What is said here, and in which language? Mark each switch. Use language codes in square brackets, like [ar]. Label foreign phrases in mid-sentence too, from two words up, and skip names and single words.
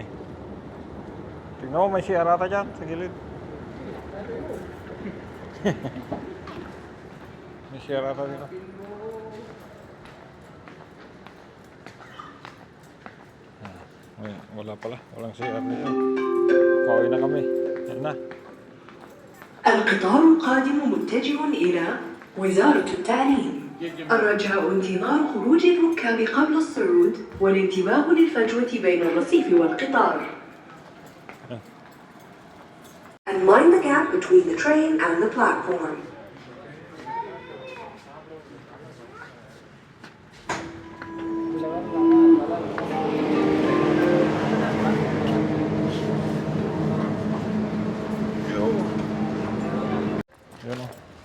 [tl] Tingnan mo, may CR ata dyan sa gilid. May CR ata dito. Wala pala. Walang CR dito. Pauwi na kami. Yan na. [ar] القطار القادم متجه إلى وزارة التعليم. الرجاء انتظار خروج الركاب قبل الصعود والانتباه للفجوة بين الرصيف والقطار. [en] And mind the gap between the train and the platform. [tl] Yan o.